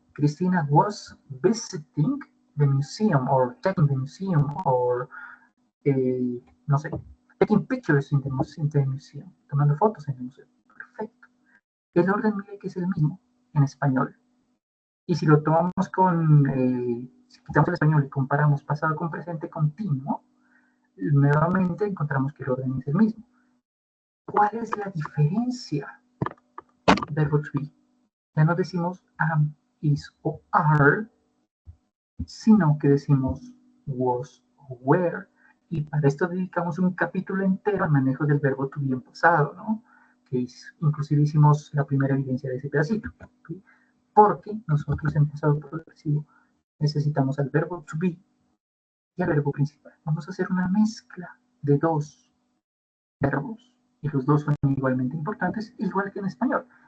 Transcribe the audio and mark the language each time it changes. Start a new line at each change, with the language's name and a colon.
English: Cristina was visiting the museum or checking the museum or
Spanish: no sé,
English: taking pictures in the museum,
Spanish: tomando fotos en el museo. Perfecto. El orden mire que es el mismo en español. Y si lo tomamos si quitamos el español y comparamos pasado con presente continuo, nuevamente encontramos que el orden es el mismo. ¿Cuál es la diferencia? Verbo to be. Ya no decimos am, is o are, sino que decimos was o were. Y para esto dedicamos un capítulo entero al manejo del verbo to be en pasado, ¿no? Que inclusive hicimos la primera evidencia de ese pedacito. ¿Sí? Porque nosotros en pasado progresivo necesitamos al verbo to be y al verbo principal. Vamos a hacer una mezcla de 2 verbos y los 2 son igualmente importantes, igual que en español.